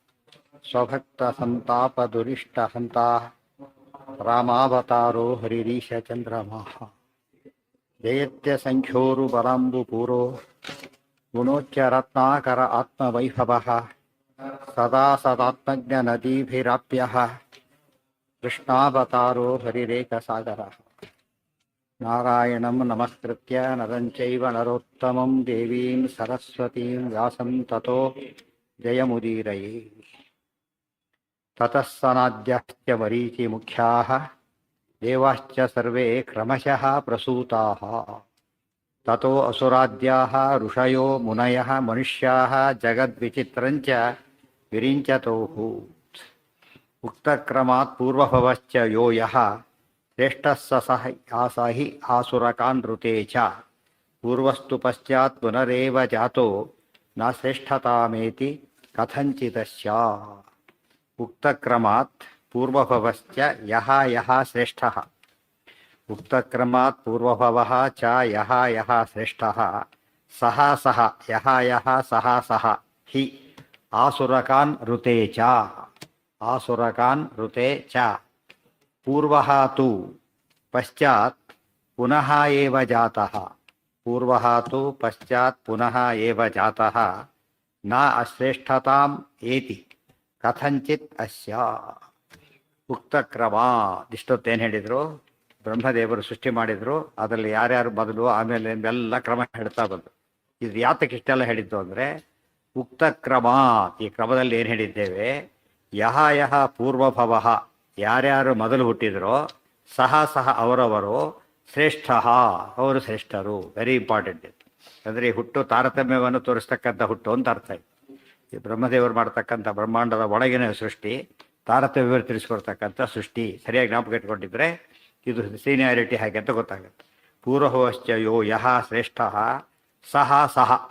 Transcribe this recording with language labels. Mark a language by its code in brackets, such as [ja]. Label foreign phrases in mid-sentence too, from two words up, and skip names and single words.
[sa] ಸ್ವಭಕ್ತಸಂತಾಪದುರಿಷ್ಟಹಂತಾ ರಾಮಾವತಾರೋ ಹರಿರೀಶಚಂದ್ರಮಾಃ ಜಯತ್ಯಸಂಖ್ಯೋರುಬಲಾಂಬುಪೂರೋ ಗುಣೋಚ್ಚರತ್ನಾಕರ ಆತ್ಮವೈಭವಃ ಸದಾ ಸದಾತ್ಮಜ್ಞನದೀಭಿರಾಪ್ಯಃ ಕೃಷ್ಣಾವತಾರೋ ಹರಿರೇಕಸಾಗರಃ ನಾರಾಯಣಂ ನಮಸ್ಕೃತ್ಯ ನರಂ ಚೈವ ನರೋತ್ತಮಂ ದೇವೀಂ ಸರಸ್ವತೀಂ ವ್ಯಾಸಂ ತತೋ ಜಯಮುದೀರಯೇ ತತಃ ಸನಾದ್ಯಶ್ಚ ಮರೀಚಿಮುಖ್ಯಾಃ ದೇವಾಶ್ಚ ಸರ್ವೇ ಕ್ರಮಶಃ ಪ್ರಸೂತಾಃ ತತೋ ಅಸುರಾದ್ಯಾಃ ಋಷಯೋ ಮುನಯಃ ಮನುಷ್ಯಾಃ ಜಗದ್ವಿಚಿತ್ರಂಚ ವಿರಿಂಚತೋಃ ಉಕ್ತಕ್ರಮಾತ್ ಪೂರ್ವಭವಶ್ಚ ಯೋ ಯಃ ಶ್ರೇಷ್ಠಃ ಸ ಸಹ ಆಸಾಹಿ ಆಸುರಕಾನ್ ಋತೆ ಚ ಪೂರ್ವಸ್ತು ಪಶ್ಚಾತ್ ಪುನರೇವ ಜಾತೋ ನ ಶ್ರೇಷ್ಠತಾಮೇತಿ ಕಥಂಚಿದಸ್ಯ ಉಕ್ತಕ್ರಮಾತ್ ಪೂರ್ವಭವಶ್ಚ ಯಃ ಯಃ ಶ್ರೇಷ್ಠಃ ಉಕ್ತಕ್ರಮಾತ್ ಪೂರ್ವಭವಃ ಚ ಯಃ ಯಃ ಶ್ರೇಷ್ಠಃ ಸಹ ಸಹ ಯಃ ಯಃ ಸಹ ಸಹ ಹಿ ಆಸುರಕಾನ್ ಋತೆ ಚ ಆಸುರಕಾನ್ ಋತೆ ಚ ಪೂರ್ವಃ ತು ಪಶ್ಚಾತ್ ಪುನಃ ಏವ ಜಾತಃ ಪೂರ್ವಃ ತು ಪಶ್ಚಾತ್ ಪುನಃ ಏವ ಜಾತಃ ನ ಅಶ್ರೇಷ್ಠತಾಂ ಏತಿ ಕಥಂಚಿತ್ ಅಸ್ಯ [kn] ಉಕ್ತಕ್ರಮ ಇಷ್ಟೊತ್ತೇನು ಹೇಳಿದರು ಬ್ರಹ್ಮದೇವರು ಸೃಷ್ಟಿ ಮಾಡಿದರು ಅದರಲ್ಲಿ ಯಾರ್ಯಾರು ಮೊದಲು ಆಮೇಲೆ ಎಲ್ಲ ಕ್ರಮ ಹೇಳ್ತಾ ಬಂದರು ಇದು ಯಾತಕ್ಕೆ ಇಷ್ಟೆಲ್ಲ ಹೇಳಿದ್ದು ಅಂದರೆ ಉಕ್ತಕ್ರಮ ಈ ಕ್ರಮದಲ್ಲಿ ಏನು ಹೇಳಿದ್ದೇವೆ [sa] ಯಹ ಯಹ ಪೂರ್ವಭವ [kn] ಯಾರ್ಯಾರು ಮೊದಲು ಹುಟ್ಟಿದರೋ [sa] ಸಹ ಸಹ [kn] ಅವರವರು ಶ್ರೇಷ್ಠ ಅವರು ಶ್ರೇಷ್ಠರು [en] very important [kn] ಇದು ಅಂದರೆ ಈ ಹುಟ್ಟು ತಾರತಮ್ಯವನ್ನು ತೋರಿಸ್ತಕ್ಕಂಥ ಹುಟ್ಟು ಅಂತ ಅರ್ಥ ಇದೆ ಈ ಬ್ರಹ್ಮದೇವರು ಮಾಡ್ತಕ್ಕಂಥ ಬ್ರಹ್ಮಾಂಡದ ಒಳಗಿನ ಸೃಷ್ಟಿ ತಾರತಮ್ಯವನ್ನು ತಿಳಿಸ್ಕೊಡ್ತಕ್ಕಂಥ ಸೃಷ್ಟಿ ಸರಿಯಾಗಿ ಜ್ಞಾಪಕ ಇಟ್ಕೊಂಡಿದ್ರೆ ಇದು ಸೀನಿಯಾರಿಟಿ ಹಾಗೆ ಅಂತ ಗೊತ್ತಾಗುತ್ತೆ [sa] ಪೂರ್ವಭವಶ್ಚ ಯೋ ಯಹ ಶ್ರೇಷ್ಠ ಸಹ ಸಹ